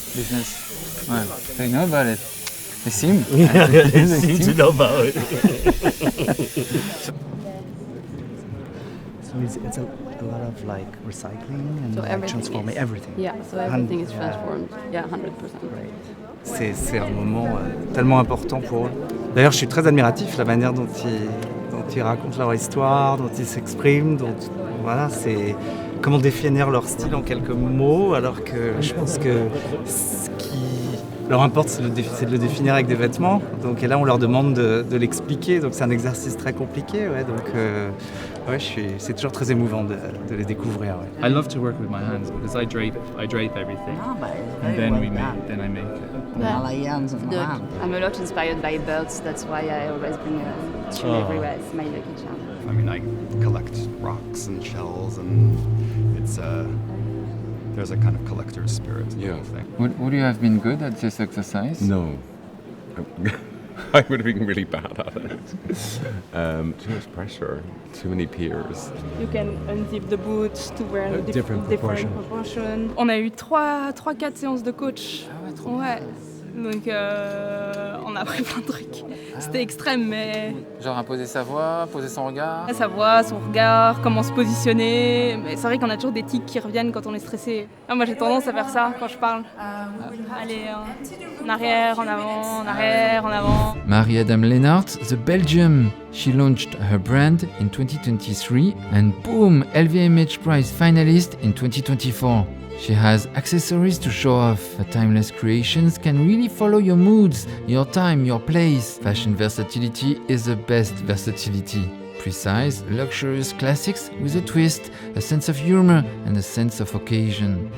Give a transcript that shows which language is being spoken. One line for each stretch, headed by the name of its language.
English: Business? Well, they know about it. They seem. Yeah, they seem to know about it. So it's a lot of like recycling and So like transforming everything. Yeah, so everything is transformed. Yeah, 100%.
French: C'est un moment tellement important pour eux. D'ailleurs, je suis très admiratif la manière dont ils racontent leur histoire, dont ils s'expriment, voilà, c'est comment définir leur style en quelques mots, alors que je pense que ce qui leur importe, c'est de le définir avec des vêtements. Donc, et là, on leur demande de l'expliquer, donc c'est un exercice très compliqué. Ouais, donc, c'est toujours très émouvant de les découvrir. Ouais.
English: I love to work with my hands because I drape everything, and then I make it. I'm a lot inspired by birds, that's why I always bring a tune everywhere. It's my lucky charm. I mean, I collect rocks and shells, and it's there's a kind of collector's spirit. Yeah. Would you have been good at this exercise? No. I would have been really bad at it. Too much pressure, too many peers. You can unzip the boots to wear a different proportion.
French: On a eu 3-4 séances de coach. Ouais. Donc on a appris plein de trucs. C'était extrême, mais... Genre imposer sa voix, poser son regard. Sa voix, son regard, comment se positionner. Mais c'est vrai qu'on a toujours des tics qui reviennent quand on est stressé. Moi j'ai tendance à faire ça quand je parle. Aller en arrière, en avant, en arrière, en avant.
English: Marie-Adam Lennart, the Belgium. She launched her brand in 2023 and boom, LVMH Prize finalist in 2024. She has accessories to show off. Her timeless creations can really follow your moods, your time, your place. Fashion versatility is the best versatility. Precise, luxurious classics with a twist, a sense of humor and a sense of occasion.